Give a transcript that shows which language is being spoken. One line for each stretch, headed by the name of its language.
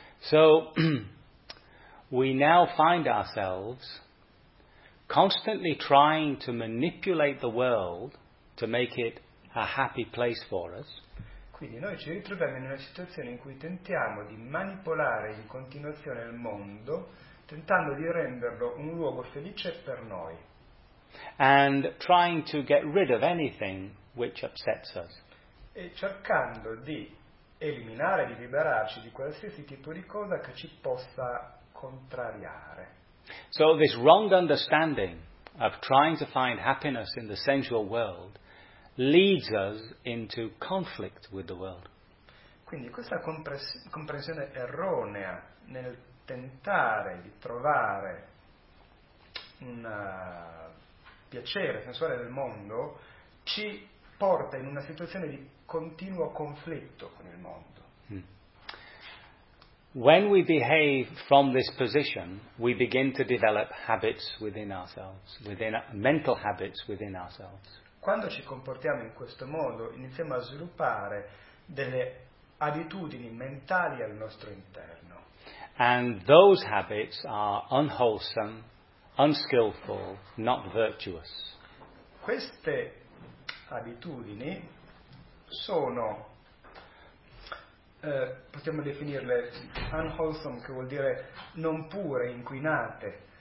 English: So we now find ourselves constantly trying to manipulate the world to make it a happy place for us.
Italian: Quindi noi ci ritroviamo in una situazione in cui tentiamo di manipolare in continuazione il mondo, tentando di renderlo un luogo felice per noi.
English: And trying to get rid of anything which upsets us.
Italian: E cercando di eliminare, di liberarci di qualsiasi tipo di cosa che ci possa contrariare.
English: So this wrong understanding of trying to find happiness in the sensual world leads us into conflict with the world.
Italian: Quindi questa comprensione erronea nel tentare di trovare un piacere sensuale nel mondo ci porta in una situazione di continuo conflitto con il mondo.
English: When we behave from this position, we begin to develop habits within ourselves, within mental habits within ourselves.
Italian: Quando ci comportiamo in questo modo, iniziamo a sviluppare delle abitudini mentali al nostro interno.
English: And those habits are unwholesome, unskillful, not virtuous.
Italian: Queste abitudini sono, possiamo definirle unwholesome, che vuol dire non pure, inquinate.